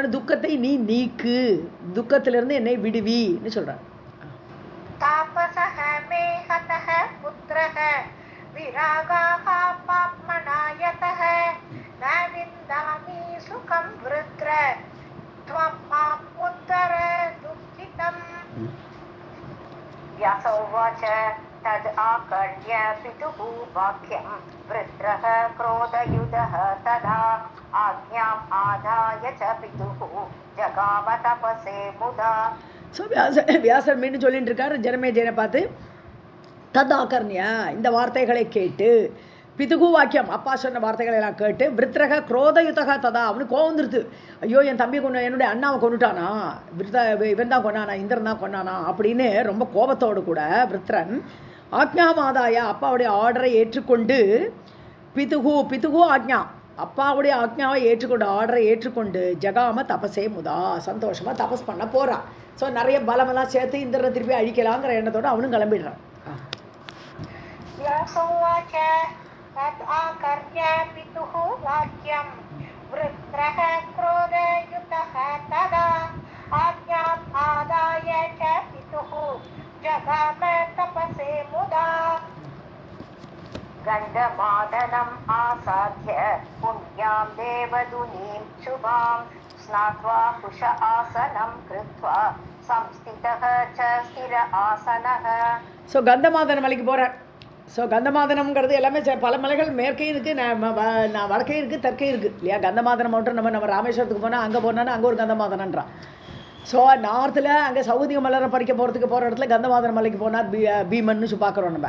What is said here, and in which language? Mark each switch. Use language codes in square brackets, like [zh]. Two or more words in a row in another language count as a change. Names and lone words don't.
[ta] என்னோட துக்கத்தை நீ நீக்கு, துக்கத்திலிருந்து என்னை விடுவின்னு சொல்கிறார். [sa] विरागः पाप्मनायतः न विन्दामि सुखम् वृत्र त्वम् माम् उद्धर दुःखितम्. व्यास उवाच तद् आकर्ण्य पितुः वाक्यं वृत्रः क्रोधयुधः तदा आज्ञाम् आदाय च पितुः जगाम तपसे मुदा. [ta] ஸோ வியாசர் மீண்டும் சொல்லிட்டு இருக்கார் ஜனமேஜயனை பார்த்து. [sa] तत् आकर्ण्य, [ta] இந்த வார்த்தைகளை கேட்டு, [sa] पितुः वाक्यम्, [ta] அப்பா சொன்ன வார்த்தைகளை எல்லாம் கேட்டு, [sa] वृत्रः क्रोधयुतः तदा, [ta] அவனுக்கு கோவம் வந்துருது. ஐயோ என் தம்பி என்னுடைய அண்ணாவை கொண்டுட்டானா, இவன் தான் கொண்டானா, இந்திரன் தான் கொண்டானா அப்படின்னு ரொம்ப கோபத்தோடு கூட விருத்ரன் ஆக்ஞாமாதாயா, அப்பாவுடைய ஆர்டரை ஏற்றுக்கொண்டு, [sa] पितुः आज्ञा, [ta] அப்பாவுடைய ஆக்ஞாவை ஏற்றுக்கொண்டு, ஆர்டரை ஏற்றுக்கொண்டு, [sa] जगाम तपसे मुदा, [ta] சந்தோஷமாக தபஸ் பண்ண போகிறான். ஸோ நிறைய பலமெல்லாம் சேர்த்து இந்திரனை திருப்பி அழிக்கலாங்கிற எண்ணத்தோடு அவனும் கிளம்பிடுறான். [sa] तद् आकर्ण्य पितुः वाक्यं वृत्रः क्रोधयुतः तदा आज्ञाम् आदाय च पितुः जगाम तपसे मुदा. गन्धमादनम् आसाद्य पुण्यां देवदुनीं शुभां स्नात्वा कुश आसनं कृत्वा संस्थितः च स्थिर आसनः. [ta] ஸோ கந்தமாதன மலைக்கு போகிறார். ஸோ கந்தமாதனம்ங்கிறது எல்லாமே பல மலைகள் மேற்கையும் இருக்குது, நான் வடக்கையும் இருக்குது, தெற்கையும் இருக்குது இல்லையா. கந்தமாதனம் மட்டும் நம்ம ராமேஸ்வரத்துக்கு போனால் அங்கே போனான்னா அங்கே ஒரு கந்தமாதனன்றான். ஸோ நார்த்தில் அங்கே சௌதிக மலரை பறிக்க போகிற இடத்துல கந்தமாதன மலைக்கு போனார் பீமன்னு பார்க்குறோம் நம்ம.